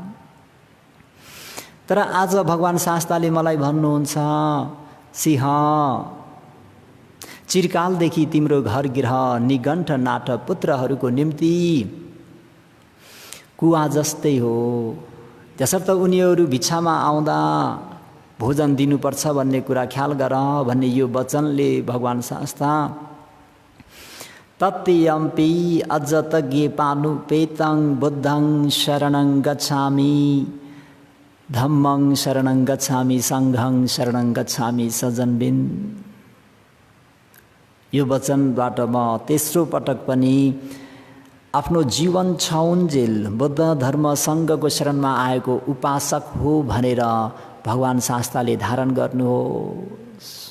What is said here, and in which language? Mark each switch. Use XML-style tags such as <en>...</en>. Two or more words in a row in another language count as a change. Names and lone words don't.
<ne>तर आज भगवान शास्ताले मलाई भन्नुहुन्छ, सिंह, चिरकालदेखि तिम्रो घर गृह निगण्ठ नाट पुत्रहरूको निम्ति कुवा जस्तै हो। त्यसर्थ उनीहरू भिक्षामा आउँदा भोजन दिनुपर्छ भन्ने कुरा ख्याल गर भन्ने यो वचनले भगवान शास्ता</ne> <pi>तत्यम्पि अझ तज्ञे पानुपेतं बुद्धं शरणं गच्छामि, धम्मं शरणं गच्छामि, संघं शरणं गच्छामि</pi> <ne>सजनबिन। यो वचनबाट म तेस्रो पटक पनि आफ्नो जीवन छाउन्जेल बुद्ध धर्म सङ्घको शरणमा आएको उपासक हो भनेर भगवान शास्ताले धारण गर्नुहोस्।</ne>